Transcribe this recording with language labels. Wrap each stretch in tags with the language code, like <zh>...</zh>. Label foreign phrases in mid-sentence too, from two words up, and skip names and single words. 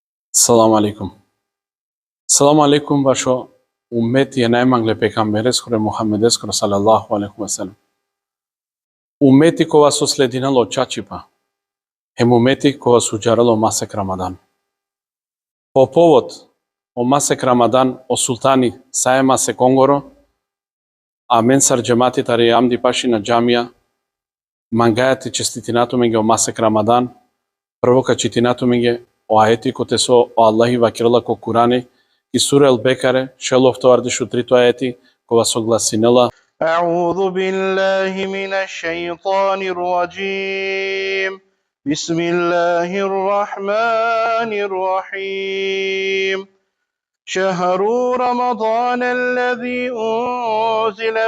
<ar>سلام عليكم.</ar> <rom>Салам алейкум вашо уммeti naјмангле пекамберескоре Мухаммедескоре</rom> <ar>صلى الله عليه وسلم.</ar> <rom>Уммeti кога со слединало чачипа. Ем уммeti кога суџарало масек Рамадан. По повод о масек Рамадан о султани сај масек онгоро, а мен сар џемати тари амди паши на џамија, мангајат и честитинато меѓе о масек Рамадан, прво качитинато меѓе o ajeti kote so o Allahi vakirala ko Kurani i sura Al-Bekare šelovto ardishu trito ajeti kova so glasinela</rom> <ar>أعوذ بالله من الشيطان الرجيم بسم الله الرحمن الرحيم شهر رمضان الذي أنزل</ar>